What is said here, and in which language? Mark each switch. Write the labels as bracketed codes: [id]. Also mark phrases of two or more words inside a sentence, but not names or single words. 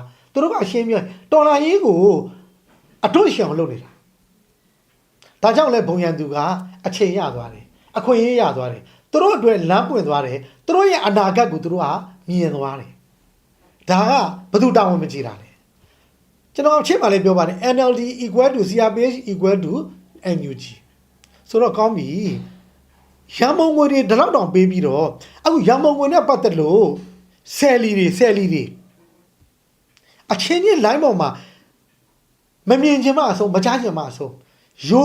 [my] သူတို့ကအရှင်းပြတော်လာရေးကိုအထွတ်ရှောင်လုပ်နေတာဒါကြောင့်လဲဘုံရန်သူကအချိန်ရသွားတယ်အခွင့်အရေးရသွားတယ်သူတို့အတွက်လမ်းပွင့်သွားတယ်သူတို့ရဲ့အနာဂတ်ကိုသူတို့ကမြင် သွားတယ်ဒါကဘယ်သူတောင်းဝင်မကြည့်တာလဲကျွန်တော်အချက်မှလည်းပြောပါတယ် [en] NLD equal to CRPH equal to NUG [my] ဆိုတော့ကောင်းပြီရန်မုံငွေတွေဒီလောက်တောင်ပေးပြီး တော့အခုရန်မုံငွေနဲ့ပတ်သက်လို့ဆယ်လီတွေအချင်းချင်း line ပေါ်မှာမမြင်ချင်မှအဆုံးမကြားချင်မှအဆုံးရို